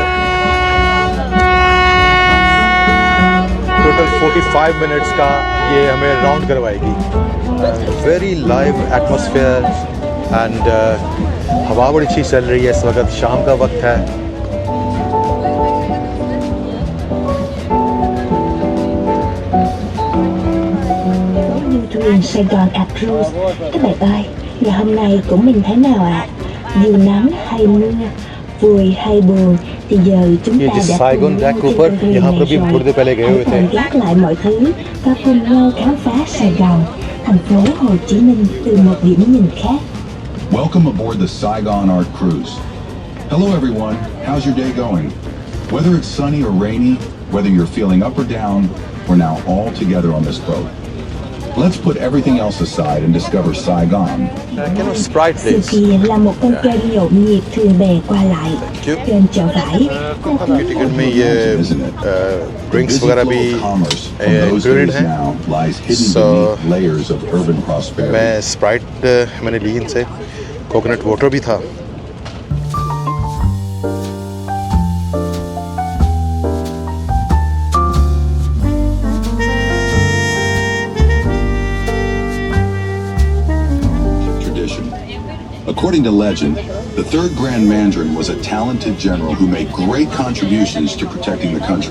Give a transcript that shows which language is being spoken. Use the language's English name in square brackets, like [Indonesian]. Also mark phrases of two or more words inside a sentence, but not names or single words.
[Hindi] 45 मिनट्स का ये हमें राउंड करवाएगी। [English] very live atmosphere and [Hindi] हवा बड़ी अच्छी चल रही है। इस वक्त शाम का वक्त है [Vietnamese] thuyền Sài Gòn Cruise. Các bạn ơi, ngày hôm nay của mình thế nào ạ? Dù nắng hay mưa, vui hay buồn, thì giờ chúng [Hindi] ये [Vietnamese] ta [Hindi] जिस [Vietnamese] đã Saigon cùng nhau Jack trên Cooper con thuyền [Hindi] यहाँ [Vietnamese] này [Hindi] पर भी [Vietnamese] rồi. [Hindi] थोड़ी देर पहले गए [Vietnamese] Hãy [Hindi] हुए थे [Vietnamese] tạm gác lại mọi thứ và cùng nhau khám phá Sài Gòn, thành phố Hồ Chí Minh từ một điểm nhìn khác. [English] Welcome aboard the Saigon Art Cruise. Hello everyone, how's your day going? Whether it's sunny or rainy, whether you're feeling up or down, we're now all together on this boat. Let's put everything else aside and discover Saigon. Can you Sprite [Vietnamese] Xưa [English] please? [Vietnamese] kia là một con kênh nhộn nhịp thuyền bè qua lại. [English] you. [Vietnamese] Trên chợ vải, [Hindi] आपके टिकट में ये [English] Isn't it? The [Hindi] ड्रिंक्स [English] busy [Hindi] वगैरह [English] flow [Hindi] भी [English] of commerce from those [Hindi] included [English] days [Hindi] हैं. [English] now lies hidden [Hindi] So, [English] beneath layers of urban prosperity. [Hindi] मैं स्प्राइट मैंने ली इनसे, [English] coconut water [Hindi] भी था. [English] Tradition. According to legend, the third Grand Mandarin was a talented general who made great contributions to protecting the country.